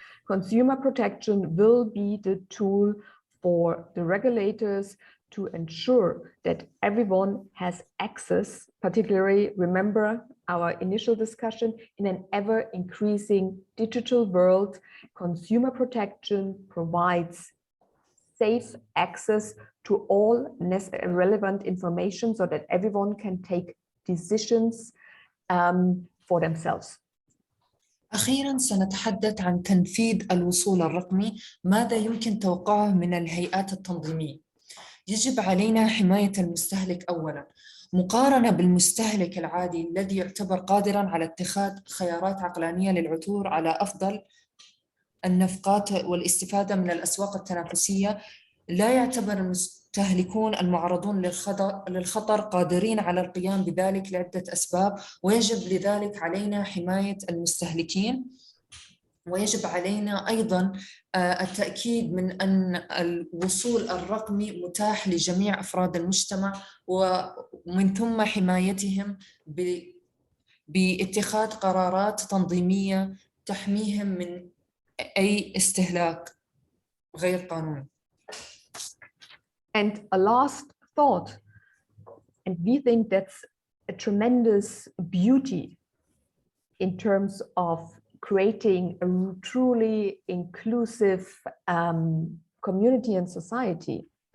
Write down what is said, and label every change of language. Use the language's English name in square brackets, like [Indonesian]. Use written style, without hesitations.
[English] Consumer protection will be the tool for the regulators to ensure that everyone has access, particularly, remember our initial discussion, in an ever-increasing digital world. Consumer protection provides safe access to all relevant information so that everyone can take decisions for themselves. [Arabic] أخيراً سنتحدث عن تنفيذ الوصول الرقمي. ماذا يمكن توقعه من الهيئات التنظيمية؟ يجب علينا حماية المستهلك أولاً، مقارنة بالمستهلك العادي الذي يعتبر قادراً على اتخاذ خيارات عقلانية للعثور على أفضل النفقات والاستفادة من الأسواق التنافسية. لا يعتبر المستهلكون المعرضون للخطر قادرين على القيام بذلك لعدة أسباب، ويجب لذلك علينا حماية المستهلكين. ويجب علينا أيضاً التأكيد من أن الوصول الرقمي متاح لجميع أفراد المجتمع، ومن ثم حمايتهم باتخاذ قرارات تنظيمية تحميهم من أي استهلاك غير قانوني. [English] And a last thought, and we think that's a tremendous beauty in terms of creating a truly inclusive community and society.